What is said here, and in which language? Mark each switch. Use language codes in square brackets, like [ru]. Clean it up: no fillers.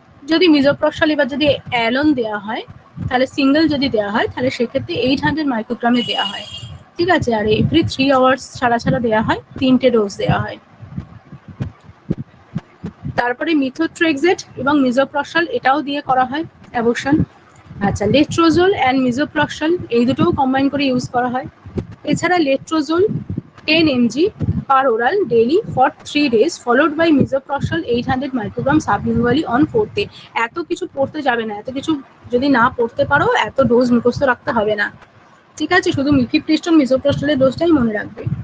[bn] যদি মিজোপ্রস্টল এবার যদি অ্যালোন দেওয়া হয় তাহলে সিঙ্গেল যদি দেওয়া হয় তাহলে সেক্ষেত্রে 800 মাইক্রোগ্রামে দেওয়া হয়, ঠিক আছে, আর এভরি 3 আওয়ার্স ছাড়া ছাড়া দেওয়া হয়, 3টে ডোজ দেওয়া হয়। তারপরে মিথোট্রেক্সেট এবং মিজোপ্রস্টল এটাও দিয়ে করা হয় অ্যাবর্শন। আচ্ছা, লেট্রোজোল অ্যান্ড মিজোপ্রস্টল এই দুটোও কম্বাইন করে ইউজ করা হয়। [en] এছাড়া letrozole 10 mg per oral daily for 3 days followed by misoprostol 800 microgram sublingually on 4th day। [bn] এত কিছু পড়তে যাবে না, এত কিছু যদি না পড়তে পারো এত ডোজ মুখস্থ রাখতে হবে না, ঠিক আছে, শুধু মিফিপ্রিস্টন মিজোপ্রস্টলের ডোজটাই মনে রাখবে।